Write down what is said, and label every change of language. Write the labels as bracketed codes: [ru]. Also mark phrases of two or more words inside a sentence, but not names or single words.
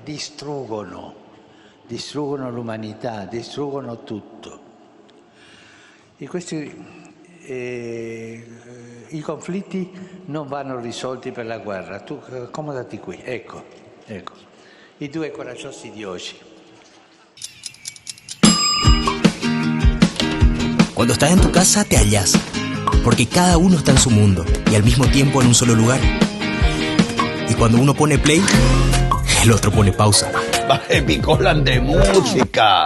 [it] Distruggono l'umanità, distruggono tutto. E i conflitti non vanno risolti per la guerra. Tu accomodati qui, ecco, i due coraggiosi di oggi. [es] Cuando estás en tu casa te hallas, porque cada uno está en su mundo y al mismo tiempo en un solo lugar. Y cuando uno pone play, el otro pone pausa. Picolan de música.